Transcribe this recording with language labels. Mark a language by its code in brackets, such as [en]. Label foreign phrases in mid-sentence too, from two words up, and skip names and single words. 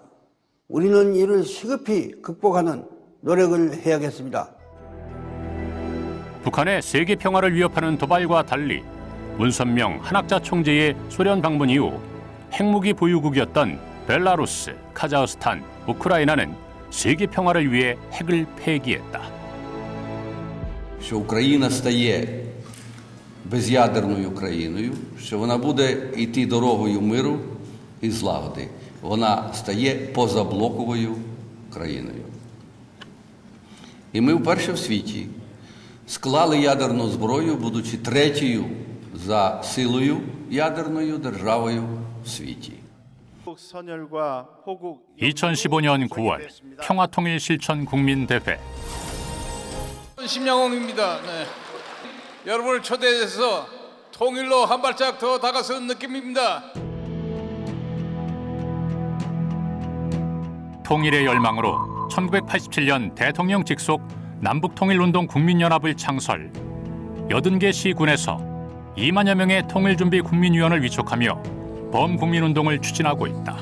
[ko] 우리는 이를 시급히 극복하는 노력을 해야겠습니다. 북한의 세계 평화를 위협하는 도발과 달리 문선명 한학자 총재의 소련 방문 이후 핵무기 보유국이었던 벨라루스, 카자흐스탄, 우크라이나는 세계 평화를 위해 핵을 폐기했다. [uk] Що Україна стає без'ядерною країною, що вона буде йти дорогою миру і злагоди. Вона стає позаблоковою країною. І ми вперше в світі склали ядерну зброю, будучи третьою за силою ядерною державою в світі. [ko] 2015년 9월 평화통일 실천 국민대회. 심양홍입니다. 네. 여러분을 초대해서 통일로 한 발짝 더 다가서는 느낌입니다. 통일의 열망으로 1987년 대통령 직속 남북통일운동 국민연합을 창설, 80개 시군에서 2만여 명의 통일준비 국민위원을 위촉하며 범국민운동을 추진하고 있다.